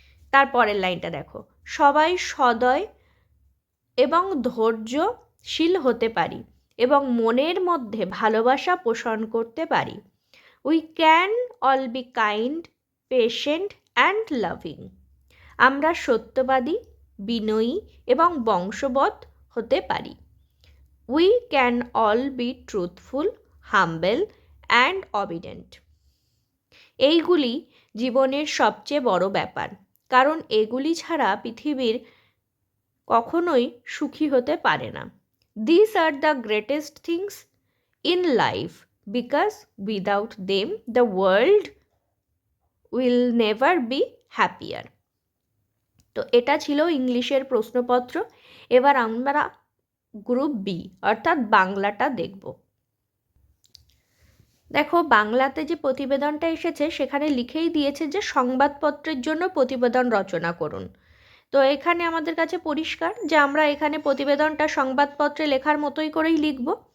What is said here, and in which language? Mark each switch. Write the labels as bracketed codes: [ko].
[bn] তারপরের লাইনটা দেখো, সবাই সদয় এবং ধৈর্যশীল হতে পারি এবং মনের মধ্যে ভালোবাসা পোষণ করতে পারি। [en] We can all be kind, patient and loving. [bn] আমরা সত্যবাদী, বিনয়ী এবং বংশবৎ হতে পারি। [en] We can all be truthful, humble and obedient. [bn] এইগুলি জীবনের সবচেয়ে বড় ব্যাপার, কারণ এগুলি ছাড়া পৃথিবীর কখনোই সুখী হতে পারে না। [en] These are the greatest things in life because without them the world will never be happier. [bn] তো এটা ছিল ইংলিশের প্রশ্নপত্র। এবার আমরা গ্রুপ বি অর্থাৎ বাংলাটা দেখব। দেখো, বাংলাতে যে প্রতিবেদনটা এসেছে সেখানে লিখেই দিয়েছে যে সংবাদপত্রের জন্য প্রতিবেদন রচনা করুন। তো এখানে আমাদের কাছে পরিষ্কার যে আমরা এখানে প্রতিবেদনটা সংবাদপত্রে লেখার মতোই করেই লিখব।